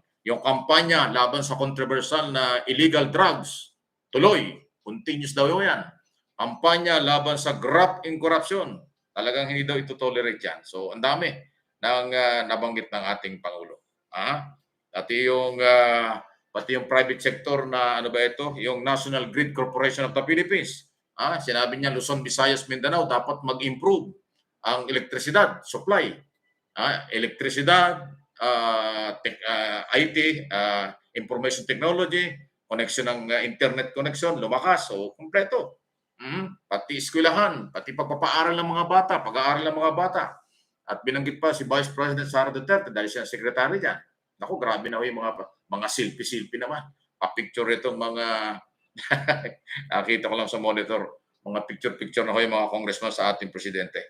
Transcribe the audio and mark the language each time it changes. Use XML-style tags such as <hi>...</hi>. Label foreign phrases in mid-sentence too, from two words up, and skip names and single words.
<tl>Yung kampanya laban sa controversial na</tl> <en>illegal drugs,</en> <tl>tuloy, continuous daw yan. Kampanya laban sa</tl> <en>graft in corruption,</en> <tl>talagang hindi daw ito tolerate yan. So, ang dami ng nabanggit ng ating Pangulo. Pati yung private sector na ano ba ito, yung National Grid Corporation of the Philippines. Sinabi niya Luzon, Visayas, Mindanao dapat mag-improve ang elektrisidad supply. Elektrisidad, IT,</tl> <en>information technology,</en> <tl>connection ng</tl> <en>internet connection,</en> <tl>lumakas, so kumpleto. Pati eskwelahan, pati pagpapaaral ng mga bata, pag-aaral ng mga bata. At binanggit pa si Vice President Sara Duterte dahil siya ang sekretary niya. Naku, grabe na ho yung mga selfie naman. Pa-picture itong mga nakita ko lang sa monitor, mga picture na ho yung mga congressman sa ating presidente.</tl>